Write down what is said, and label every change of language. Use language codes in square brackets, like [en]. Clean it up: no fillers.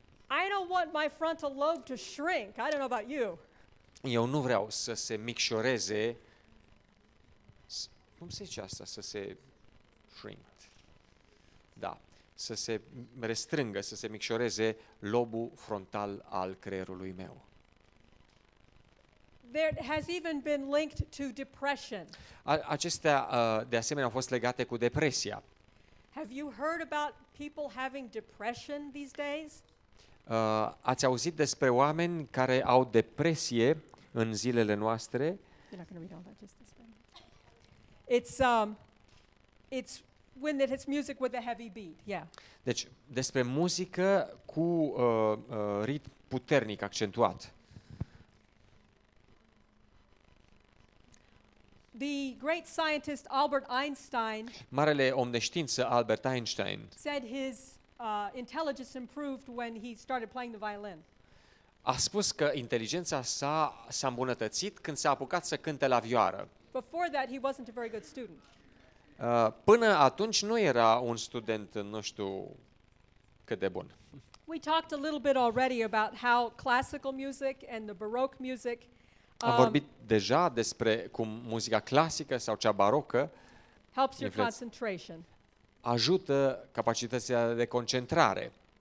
[en] I don't want my frontal lobe to shrink. I don't know about you. [ro] Eu nu vreau să se micșoreze, cum se zice asta, să se shrink, da, să se restrângă, să se micșoreze lobul frontal al creierului meu. [en] There has even been linked to depression. [ro] Acestea, de asemenea, au fost legate cu depresia. [en] Have you heard about people having depression these days? [ro] Ați auzit despre oameni care au depresie în zilele noastre? [en] You're not going to read all that, just this one. It's when it hits music with a heavy beat. Yeah. [ro] Deci, despre muzică cu ritm puternic, accentuat. [en] The great scientist Albert Einstein [ro] Marele om de știință Albert Einstein [en] said his intelligence improved when he started playing the violin. [ro] a spus că inteligența s-a îmbunătățit când s-a apucat să cânte la vioară. [en] Before that, he wasn't a very good student. [ro] Până atunci nu era un student, nu știu cât de bun. [en] We talked a little bit already about how classical music and the Baroque music [ro] Am vorbit deja despre cum muzica clasică sau cea barocă [en] helps your [ro] influenț- [en] concentration. [ro] ajută capacitatea de concentrare.